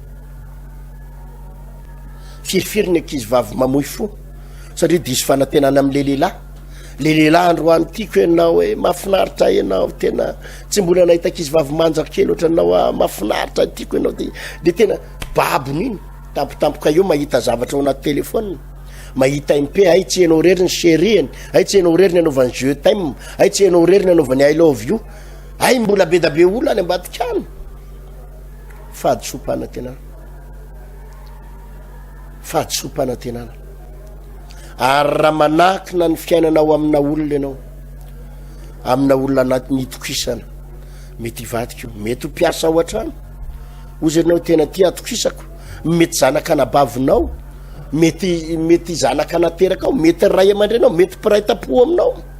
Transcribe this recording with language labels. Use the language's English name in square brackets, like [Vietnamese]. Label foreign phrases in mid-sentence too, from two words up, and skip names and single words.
[Malagasy] firifiry ny ankizy vavy mamoy fo satria diso fanantenana am'le lehilahy androany tiako ianao hoe mafinaritra ianao tena tsy mbola nahita ankizy vavy manjaka kely ohatra anao mafinaritra tiako ianao de tena babony iny tampotampoka eo mahita zavatra ao anaty telefônina mahita MP ay tsy ianao rery ny chérie ay tsy ianao rery ny anaovany [French] je t'aime [Malagasy] ay tsy ianao rery ny anaovany [English] I love you [Malagasy] ay mbola be da be olona any ambadika any fahadisom-panantenana ary raha manakina ny fiainanao amina olona ianao amina olona anaty nitokisana mety ivadika io mety ho mpiasa ao an-trano ozy ianao tena ty atokisako mety zanaka anabavinao mety zanaka anateraka ao mety ray aman-drenao mety mpiray tapo aminao